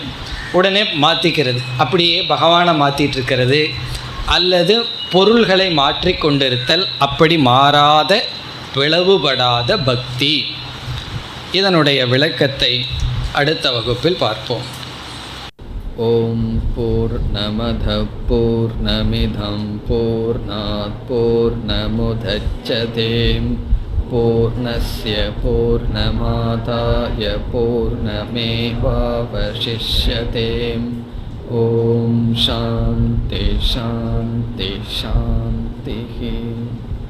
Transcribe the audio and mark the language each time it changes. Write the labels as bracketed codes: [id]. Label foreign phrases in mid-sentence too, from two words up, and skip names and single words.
[ta] உடனே மாற்றிக்கிறது, அப்படியே பகவானை மாற்றிட்டு இருக்கிறது. அல்லது பொருள்களை மாற்றி கொண்டிருத்தல். அப்படி மாறாத பிளவுபடாத பக்தி. இதனுடைய விளக்கத்தை அடுத்த வகுப்பில் பார்ப்போம். [sa] ओम् पूर्णमदः पूर्णमिदम् पूर्णात् पूर्णमुदच्यते पूर्णस्य पूर्णमादाय पूर्णमेवावशिष्यते. ओम् शान्तिः शान्तिः शान्तिः.